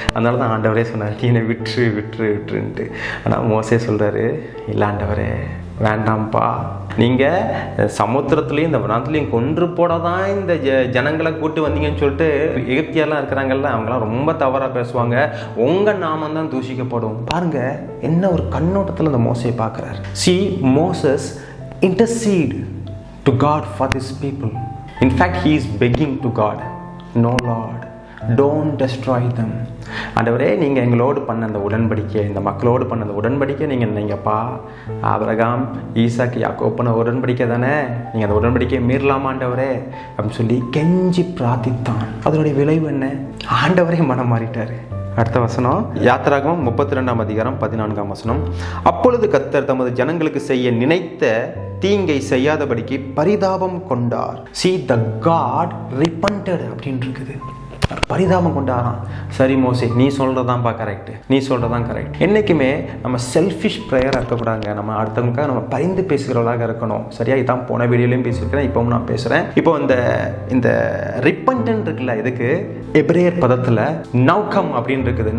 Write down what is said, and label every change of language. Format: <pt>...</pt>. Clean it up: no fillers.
<ta>அதனால தான் ஆண்டவரே சொன்னார், நீ என்னை விட்டுருன்ட்டு. ஆனால் மோசே சொல்கிறாரு, இல்லை ஆண்டவரே வேண்டாம்ப்பா, நீங்கள் சமுத்திரத்துலேயும் இந்த வனாத்துலேயும் கொன்று போட தான் இந்த ஜனங்களை கூட்டு வந்தீங்கன்னு சொல்லிட்டு எகிப்தியெல்லாம் இருக்கிறாங்கல்ல, அவங்களாம் ரொம்ப தவறாக பேசுவாங்க, உங்கள் நாமம் தான் தூஷிக்கப்படும். பாருங்கள் என்ன ஒரு கண்ணோட்டத்தில் அந்த மோசையை பார்க்குறாரு.</ta> <en>See, Moses intercede to God for this people. In fact, he is begging to God, no Lord, don't destroy them.</en> <ta>ஆண்டவரே நீங்கள் எங்களோடு பண்ண அந்த உடன்படிக்கை, இந்த மக்களோடு பண்ண அந்த உடன்படிக்கை நீங்கப்பா ஆபிரகாம் ஈசாக்கு யாக்கோப் பண்ண உடன்படிக்கை தானே, நீங்கள் அந்த உடன்படிக்கையை மீறலாமா ஆண்டவரே அப்படின்னு சொல்லி கெஞ்சி பிரார்த்தித்தான். அதனுடைய விளைவு என்ன? ஆண்டவரே மனம் மாறிட்டார். அடுத்த வசனம் யாத்திராகமம் 32 அதிகாரம் 14 வசனம். அப்பொழுது கர்த்தர் தமது ஜனங்களுக்கு செய்ய நினைத்த தீங்கை செய்யாதபடிக்கு பரிதாபம் கொண்டார்.</ta> <en>See, the God repented</en> <ta>அப்படின்னு இருக்குது. பரிதாபம் கொண்டாராம். சரி மோசே, நீ சொல்கிறதான்ப்பா கரெக்டு, நீ சொல்கிறதான் கரெக்ட். என்றைக்குமே நம்ம செல்ஃபிஷ் ப்ரேயராக இருக்கக்கூடாதுங்க. நம்ம அடுத்தவங்களுக்காக நம்ம பரிந்து பேசுகிறவர்களாக இருக்கணும். சரியா? இதான் போன வீடியோலையும் பேசியிருக்கிறேன், இப்போவும் நான் பேசுகிறேன். இப்போ இந்த ரிப்பன்டன்ட் இருக்குல்ல, இதுக்கு எபிரேயர் பதத்தில் நௌகம் அப்படின்னு இருக்குது.</ta>